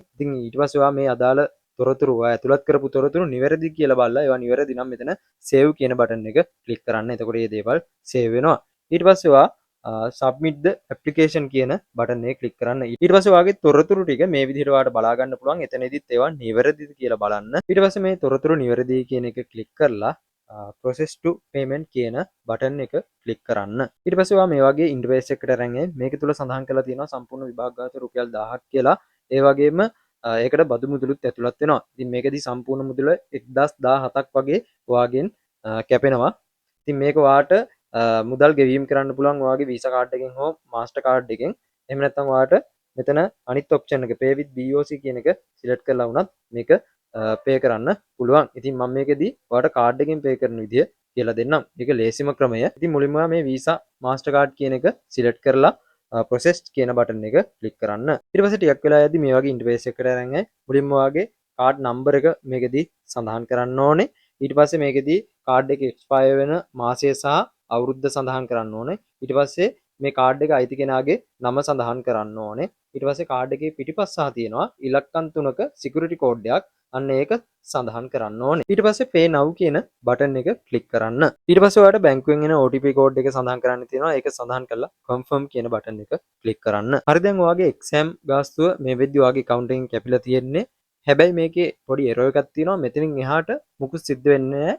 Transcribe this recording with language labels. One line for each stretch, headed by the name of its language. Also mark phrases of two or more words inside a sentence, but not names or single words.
Sinhala: ඉතින් ඊට පස්සේ ඔයා මේ අදාළ තොරතුරු ඔයා ඇතුළත් කරපු තොරතුරු නිවැරදි කියලා බලලා ඒවා නිවැරදි නම් මෙතන save කියන බටන් එක ක්ලික් කරන්න. එතකොට මේ දේවල් save වෙනවා. ඊට පස්සේ ඔයා
English: submit the application
Sinhala: කියන බටන් එක ක්ලික් කරන්න. ඊට පස්සේ ඔයාගේ තොරතුරු ටික මේ විදිහට ඔයාලට බලා ගන්න පුළුවන්. එතනදිත් ඒවා නිවැරදිද කියලා බලන්න. ඊට පස්සේ මේ තොරතුරු නිවැරදි කියන එක ක්ලික් කරලා
English: process to payment
Sinhala: කියන බටන් එක ක්ලික් කරන්න. ඊට පස්සේ ඔයා මේ වගේ ඉන්ටර්ෆේස් එකකට අරන් මේක තුල සඳහන් කරලා තියෙනවා සම්පූර්ණ විභාග ගාත රුපියල් 1000ක් කියලා. ඒ වගේම ඒකට බදු මුදලුත් ඇතුළත් වෙනවා. ඉතින් මේකෙදි සම්පූර්ණ මුදල 1017ක් වගේ ඔයාගෙන් කැපෙනවා. ඉතින් මේක ඔයාට මුදල් ගෙවීම කරන්න පුළුවන් ඔයාගේ වීසා කාඩ් එකෙන් හෝ මාස්ටර් කාඩ් එකෙන්. එහෙම නැත්නම් ඔයාට මෙතන අනිත් ඔප්ෂන් එක
English: pay with BOC
Sinhala: කියන එක සිලෙක්ට් කරලා වුණත් මේක පේ කරන්න පුළුවන්. ඉතින් මම මේකෙදි ඔයාලට කාඩ් එකෙන් පේ කරන විදිය කියලා දෙන්නම්. මේක ලේසිම ක්‍රමය. ඉතින් මුලින්ම මේ වීසා මාස්ටර් කාඩ් කියන එක සිලෙක්ට් කරලා process කියන බටන් එක ක්ලික් කරන්න. ඊට පස්සේ ටිකක් වෙලා යද්දි මේ වගේ ඉන්ටර්ෆේස් එකකට අරන් මුලින්ම ඔයාගේ
English: card number
Sinhala: එක මේකෙදි සඳහන් කරන්න ඕනේ. ඊට පස්සේ මේකෙදි කාඩ් එක එක්ස්පයර් වෙන මාසය සහ අවුරුද්ද සඳහන් කරන්න ඕනේ. ඊට පස්සේ මේ කාඩ් එක අයිති කෙනාගේ නම සඳහන් කරන්න ඕනේ. ඊට පස්සේ කාඩ් එකේ පිටිපස්සහ තියෙනවා ඉලක්කම් 3ක
English: security code
Sinhala: එකක්. අන්න ඒක සඳහන් කරන්න ඕනේ. ඊට පස්සේ
English: pay now
Sinhala: කියන බටන් එක ක්ලික් කරන්න. ඊට පස්සේ ඔයාලට බැංකුවෙන් එන
English: OTP code
Sinhala: එක සඳහන් කරන්න තියෙනවා. ඒක සඳහන් කරලා confirm කියන බටන් එක ක්ලික් කරන්න. හරි දැන් ඔයාගේ exam ගාස්තුව මේ වෙද්දි ඔයාගේ account එකෙන් කැපිලා තියෙන්නේ. හැබැයි මේකේ පොඩි error එකක් තියෙනවා. මෙතනින් එහාට මුකුත් සිද්ධ වෙන්නේ නැහැ.